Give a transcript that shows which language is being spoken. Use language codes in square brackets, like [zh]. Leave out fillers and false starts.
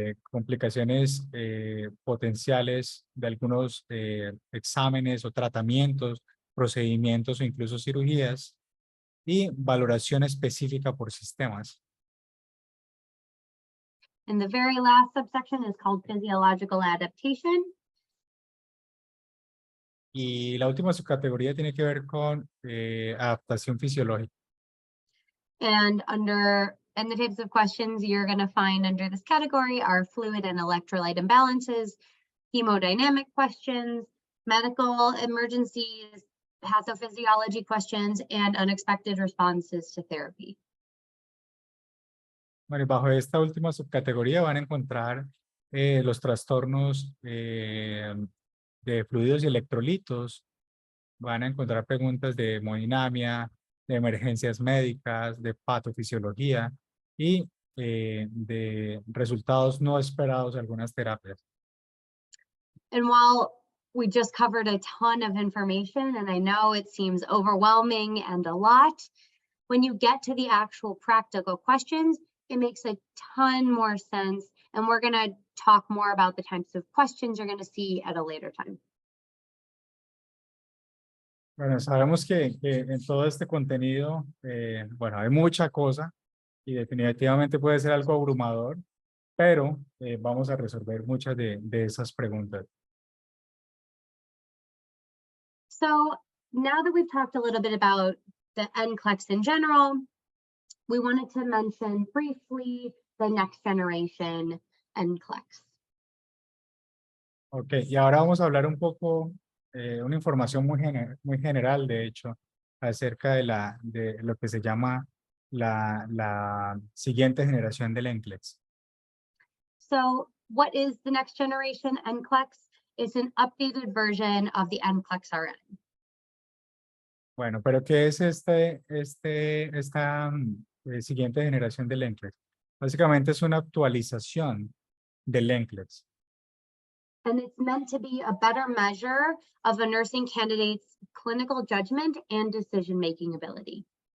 [es] complicaciones potenciales de algunos exámenes o tratamientos, procedimientos o incluso cirugías, y valoración específica por sistemas. [en] And the very last subsection is called physiological adaptation. [es] Y la última subcategoría tiene que ver con adaptación fisiológica. [en] And the types of questions you're going to find under this category are fluid and electrolyte imbalances, hemodynamic questions, medical emergencies, pathophysiology questions, and unexpected responses to therapy. [es] Bueno, y bajo esta última subcategoría van a encontrar los trastornos de fluidos y electrolitos. Van a encontrar preguntas de hemodinamia, de emergencias médicas, de patofisiología y de resultados no esperados de algunas terapias. [en] And while we just covered a ton of information, and I know it seems overwhelming and a lot, when you get to the actual practical questions, it makes a ton more sense. And we're going to talk more about the types of questions you're going to see at a later time. [es] Bueno, sabemos que en todo este contenido, bueno, hay mucha cosa y definitivamente puede ser algo abrumador, pero vamos a resolver muchas de esas preguntas. [en] So now that we've talked a little bit about the NCLEX in general, we wanted to mention briefly the next generation NCLEX. [es] Ok, y ahora vamos a hablar un poco, una información muy general, de hecho, acerca de lo que se llama la siguiente generación del NCLEX. [en] So what is the next generation NCLEX? It's an updated version of the NCLEX RN. [es] Bueno, pero ¿qué es esta siguiente generación del NCLEX? Básicamente es una actualización del NCLEX. [en] And it's meant to be a better measure of a nursing candidate's clinical judgment and decision-making ability.